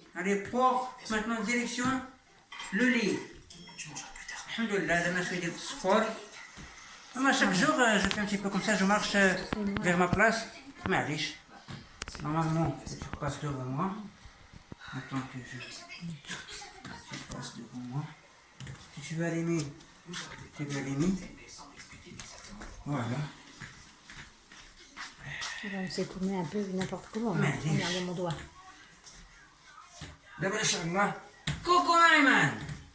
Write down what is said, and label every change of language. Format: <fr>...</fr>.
<fr>allez pour maintenant direction le lit.</fr> <ar>الحمد لله درنا شويه ديال السبور.</ar> <fr>اما chaque jour je fais un petit peu comme ça, je marche vers ma place. معليش normalement tu passes devant moi. Attends que tu passes devant moi. Si tu veux allumer, tu veux allumer. Voilà. On s'est tourné un peu n'importe comment. Mais Regarde mon doigt.</fr> <ar>دابا ان شاء الله. كوكو ايمن.</ar>